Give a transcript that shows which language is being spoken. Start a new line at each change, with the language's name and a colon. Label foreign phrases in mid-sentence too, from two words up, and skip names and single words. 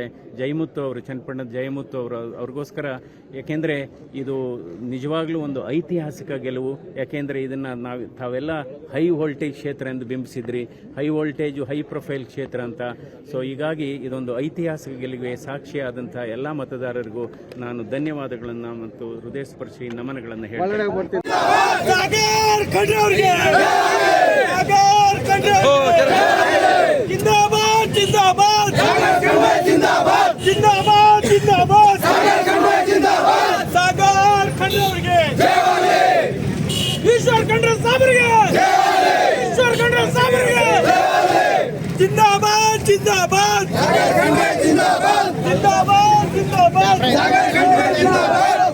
Kannada: ಜಯಮುತ್ತು ಅವರು, ಚನ್ನಪಟ್ಟಣದ ಜಯಮುತ್ತು ಅವರು, ಅವ್ರಿಗೋಸ್ಕರ. ಯಾಕೆಂದರೆ ಇದು ನಿಜವಾಗ್ಲೂ ಒಂದು ಐತಿಹಾಸಿಕ ಗೆಲುವು. ಯಾಕೆಂದರೆ ಇದನ್ನು ತಾವೆಲ್ಲ
English: high voltage
Kannada: ಕ್ಷೇತ್ರ ಎಂದು ಬಿಂಬಿಸಿದ್ರಿ,
English: high voltage high profile
Kannada: ಕ್ಷೇತ್ರ ಅಂತ. ಸೊ ಹೀಗಾಗಿ ಇದೊಂದು ಐತಿಹಾಸಿಕ ಗೆಲುವಿಗೆ ಸಾಕ್ಷಿಯಾದಂಥ ಎಲ್ಲ ಮತದಾರರಿಗೂ ನಾನು ಧನ್ಯವಾದಗಳನ್ನು ಮತ್ತು ಹೃದಯಸ್ಪರ್ಶಿ ನಮನಗಳನ್ನು ಹೇಳ್ತೀನಿ.
Hindi: जिंदाबाद जिंदाबाद जिंदाबाद जिंदाबाद जिंदाबाद सागर खंड्रे ईश्वर खंड्रे साबರಿಗೆ ईश्वर खंड्रे साबರಿಗೆ जिंदाबाद जिंदाबाद सागर खंड्रे जिंदाबाद जिंदाबाद जिंदाबाद सागर खंड्रे जिंदाबाद